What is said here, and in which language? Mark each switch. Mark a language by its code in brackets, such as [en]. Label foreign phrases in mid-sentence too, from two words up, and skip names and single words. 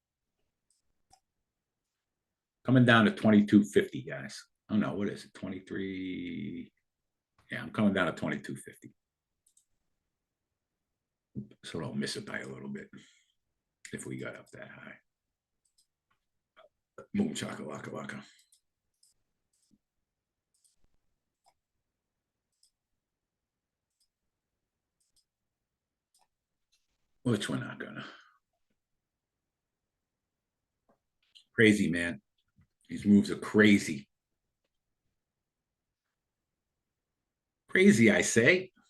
[en] Coming down to 22.50, guys. Oh no, what is it? 23. Yeah, I'm coming down to 22.50. So I'll miss it by a little bit if we got up that high. Boom, chaka, laka, laka. Which we're not gonna. Crazy, man. These moves are crazy. Crazy, I say.